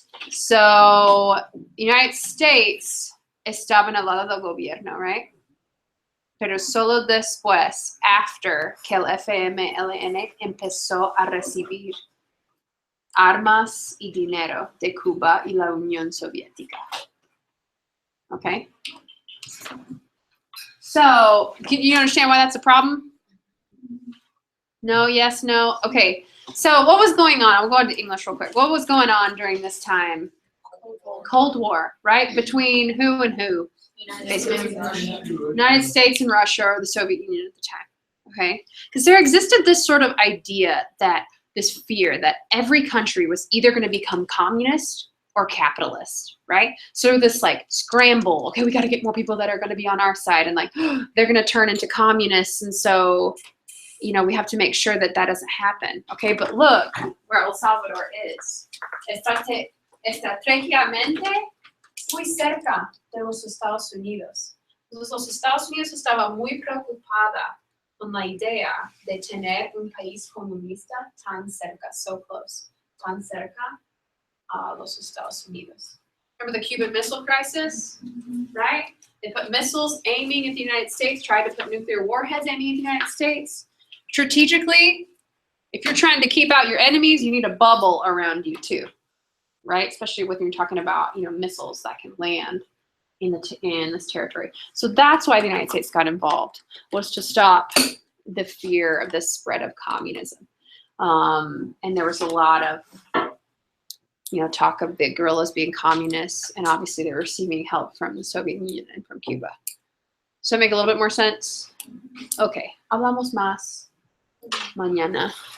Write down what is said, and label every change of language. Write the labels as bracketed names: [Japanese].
[Spanish] So, United States estaban al lado del gobierno, right? Pero solo después, after que el FMLN empezó a recibir armas y dinero de Cuba y la Unión Soviética. [English] Okay? So, can you understand why that's a problem? No, yes, no? Okay. So, what was going on? I'll go into English real quick. What was going on during this time? Cold War, right? Between who and who? United States and Russia, or the Soviet Union at the time, okay? Because there existed this sort of idea that, this fear that every country was either going to become communist or capitalist, right? So this like scramble, okay, we got to get more people that are going to be on our side, and like they're going to turn into communists, and so we have to make sure that that doesn't happen, okay? But look where El Salvador is. [Spanish] Estratégicamente muy cerca de los Estados Unidos. Entonces, los Estados Unidos estaba muy preocupada con la idea de tener un país comunista tan cerca, [English] so close, [Spanish] tan cerca a los Estados Unidos. [English] Remember the Cuban Missile Crisis, right? They put missiles aiming at the United States, tried to put nuclear warheads aiming at the United States. Strategically, if you're trying to keep out your enemies, you need a bubble around you too, right? Especially when you're talking about, missiles that can land in this territory. So that's why the United States got involved, was to stop the fear of the spread of communism. And there was a lot of, talk of the guerrillas being communists, and obviously they were receiving help from the Soviet Union and from Cuba. So make a little bit more sense? [Spanish] Okay, hablamos más mañana.